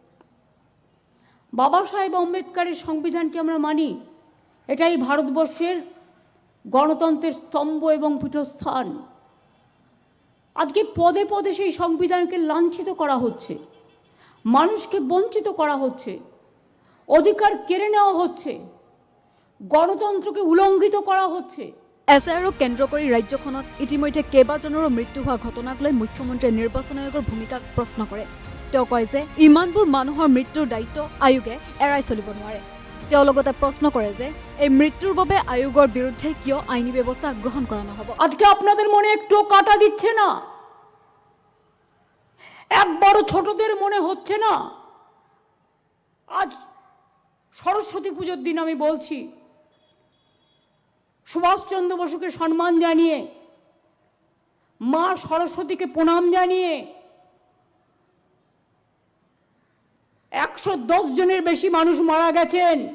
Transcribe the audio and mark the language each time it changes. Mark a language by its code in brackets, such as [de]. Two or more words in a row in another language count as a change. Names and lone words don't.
[bn] বাবা সাহেব আম্বেদকারের সংবিধানকে আমরা মানি, এটাই ভারতবর্ষের গণতন্ত্রের স্তম্ভ এবং পীঠস্থান। আজকে পদে পদে সেই সংবিধানকে লাঞ্ছিত করা হচ্ছে, মানুষকে বঞ্চিত করা হচ্ছে, অধিকার কেড়ে নেওয়া হচ্ছে, গণতন্ত্রকে উলঙ্ঘিত করা হচ্ছে। [as] এছাড়াও কেন্দ্ৰ কৰি ৰাজ্যখনত ইতিমধ্যে কেইবাজনৰো মৃত্যু হোৱা ঘটনাক লৈ মুখ্যমন্ত্ৰীয়ে নিৰ্বাচন আয়োগৰ ভূমিকাক প্ৰশ্ন কৰে। তেওঁ কয় যে ইমানবোৰ মানুহৰ মৃত্যুৰ দায়িত্ব আয়োগে এৰাই চলিব নোৱাৰে। তেওঁ লগতে প্ৰশ্ন কৰে যে এই মৃত্যুৰ বাবে আয়োগৰ বিৰুদ্ধে কিয় আইনী ব্যৱস্থা গ্ৰহণ কৰা নহব। [bn] আজকে আপনাদের মনে একটু কাটা দিচ্ছে না? একবারও ছোটদের মনে হচ্ছে না? আজ সরস্বতী পুজোর দিন আমি বলছি, সুভাষচন্দ্র বসুকে সম্মান জানিয়ে, মা সরস্বতীকে প্রণাম জানিয়ে 110 জনের বেশি মানুষ মারা গেছেন।